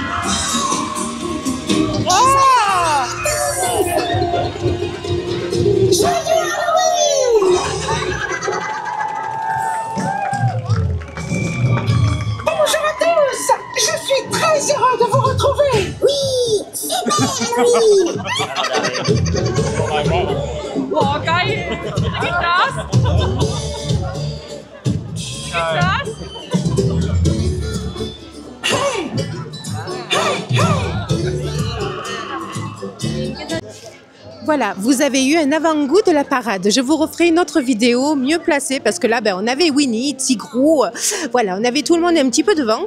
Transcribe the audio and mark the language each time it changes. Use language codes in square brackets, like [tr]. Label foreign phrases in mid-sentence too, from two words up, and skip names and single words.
[fr] Oh! Joyeux Halloween! Bonjour à tous! Je suis très heureux de vous retrouver! Oui! Super Halloween! [de] Oh, geil! Gib das! Gib das! [fr] Voilà, vous avez eu un avant-goût de la parade. Je vous referai une autre vidéo mieux placée parce que là, on avait Winnie, Tigrou, voilà, on avait tout le monde un petit peu devant.